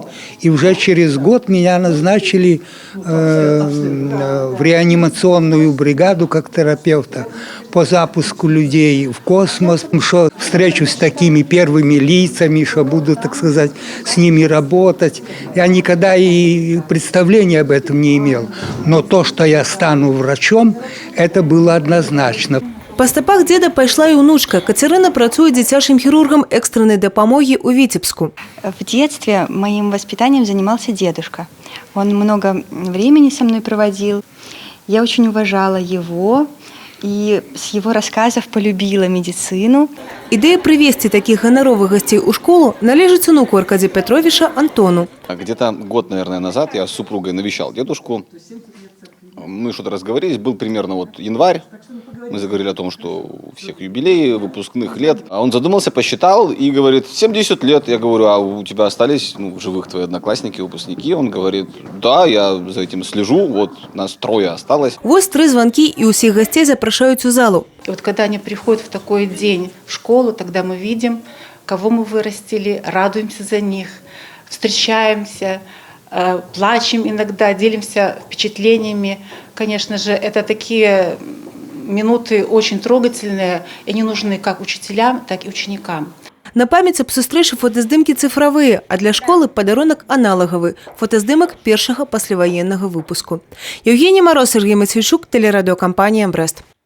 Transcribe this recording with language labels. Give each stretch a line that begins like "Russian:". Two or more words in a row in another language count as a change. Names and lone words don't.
Russian: И уже через год меня назначили в реанимационную бригаду как терапевта по запуску людей в космос, что встречусь с такими первыми лицами, что буду, так сказать, с ними работать. Я никогда и представления об этом не имел. Но то, что я стану врачом, это было однозначно.
Belarusian: Па стапах деда пайшла і ўнучка. Кацярына працуе дзіцячым хірургам экстранной дапамогі ў Витебску.
Russian: В детстве моим воспитанием занимался дедушка. Он много времени со мной проводил. Я очень уважала его и с его рассказов полюбила медицину.
Belarusian: Ідэя прывесці такіх ганаровых гасцей у школу належыць унуку Аркадзя Пятровича Антону.
Russian: Где-то год, наверное, назад я с супругой навещал дедушку. Мы что-то разговорились, был примерно вот январь. Мы заговорили о том, что у всех юбилеи, выпускных лет. А он задумался, посчитал и говорит, 70 лет. Я говорю, а у тебя остались в живых твои одноклассники, выпускники? Он говорит, да, я за этим слежу, вот нас 3 осталось.
Belarusian: Вось 3 звонки и усіх гостей запрашаюць у залу.
Russian: И вот когда они приходят в такой день в школу, тогда мы видим, кого мы вырастили, радуемся за них, встречаемся, плачем иногда, делимся впечатлениями. Конечно же, это такие минуты очень трогательные, и они нужны как учителям, так и ученикам.
Belarusian: На памяць аб сустрэчы фотаздымкі цифравыя, а для школы падарунак аналагавы – фотаздымак першага пасляваеннага выпуску.
Russian: Евгений Мороз, Сергей Матвейчук, телерадиокомпания «Брест».